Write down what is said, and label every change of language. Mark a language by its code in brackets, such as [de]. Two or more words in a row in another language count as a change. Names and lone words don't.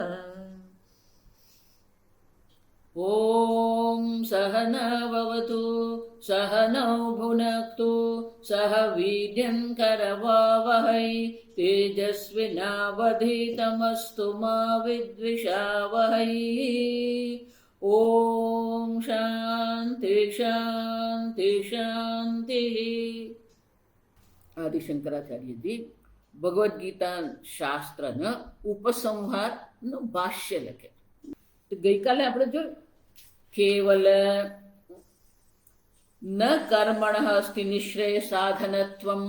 [sa] ॐ सहनाववतु सहनौ भुनक्तु सह वीर्यं करवावहै तेजस्विनावधीतमस्तु मा विद्विषावहै। ॐ शान्ति शान्ति शान्तिः। [gu] આદિશંકરાચાર્યજી ભગવદ્ ગીતા શાસ્ત્રના ઉપસંહારનું ભાષ્ય લખે. ગઈકાલે આપણે જોયું [sa] કેવલ ન કર્મણઃ અસ્તિ નિશ્રેય સાધનત્વમ.